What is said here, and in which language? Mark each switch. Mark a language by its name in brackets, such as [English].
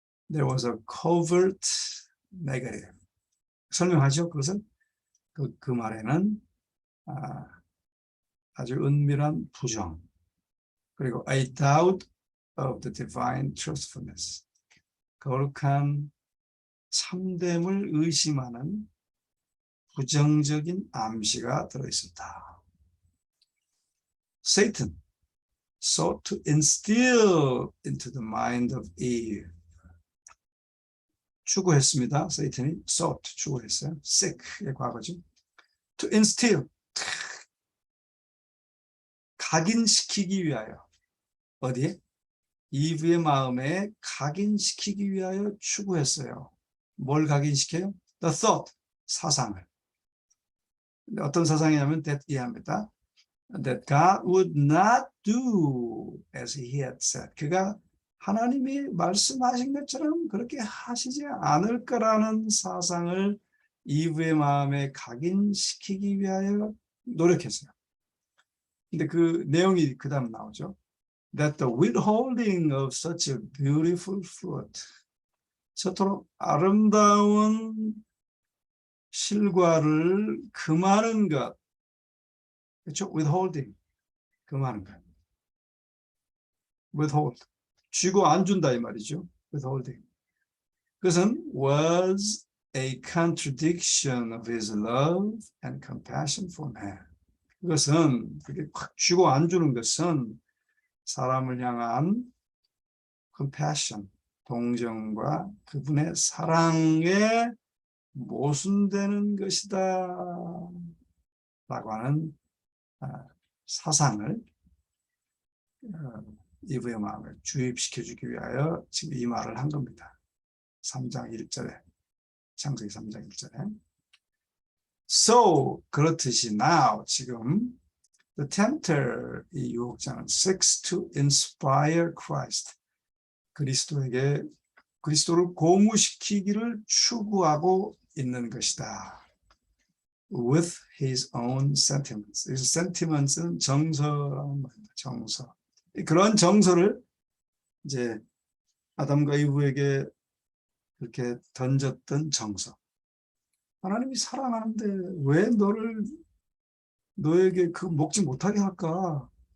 [English] There was a covert negative. [Korean] 설명하죠. 그것은 그 말에는 아주 은밀한 부정, 그리고 [English] a doubt of the divine truthfulness. [Korean] 거룩한 참됨을 의심하는 부정적인 암시가 들어있었다. [English] Satan sought to instill into the mind of Eve. [Korean] 추구했습니다. Satan이 sought, 추구했어요. seek의 과거죠. [English] To instill, [Korean] 각인시키기 위하여. 어디에? 이브의 마음에 각인시키기 위하여 추구했어요. 뭘 각인시켜요? [English] The thought, [Korean] 사상을. 어떤 사상이냐면 that 이해합니다. [English] That God would not do as he had said. [Korean] 그가 하나님이 말씀하신 것처럼 그렇게 하시지 않을 거라는 사상을 이브의 마음에 각인시키기 위하여 노력했어요. 근데 그 내용이 그 다음 나오죠. [English] That the withholding of such a beautiful fruit, [Korean] 저토록 아름다운 실과를 금하는 것, 그렇죠? withholding, 금하는 것. withhold, 쥐고 안 준다 이 말이죠. [English] withholding. 그것은 was a contradiction of his love and compassion for man. [Korean] 그것은 그게 확 쥐고 안 주는 것은 사람을 향한 compassion, 동정과 그분의 사랑에 모순되는 것이다 라고 하는 사상을 이브의 마음을 주입시켜주기 위하여 지금 이 말을 한 겁니다. 3장 1절에, 창세기 3장 1절에. So, 그렇듯이 now, 지금 [English] the tempter, [Korean] 이 유혹자는 [English] seeks to inspire Christ, [Korean] 그리스도를 고무시키기를 추구하고 있는 것이다. [English] With his own sentiments. [Korean] sentiments는 정서라는 말입니다. 정서. 그런 정서를 이제 아담과 이브에게 그렇게 던졌던 정서. 하나님이 사랑하는데 왜 너에게 그 먹지 못하게 할까?